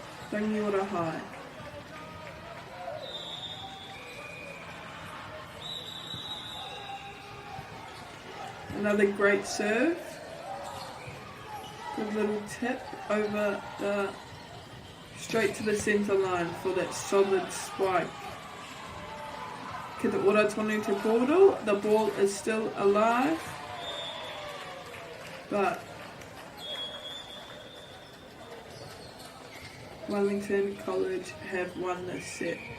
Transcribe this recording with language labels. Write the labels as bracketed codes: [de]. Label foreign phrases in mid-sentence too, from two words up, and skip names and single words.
[en] Rangiora High. Another great serve. Good little tip over the straight to the centre line for that solid spike. [mi] Ki te ora tonu te kōrero, [en] the ball is still alive, but Wellington College have won this set.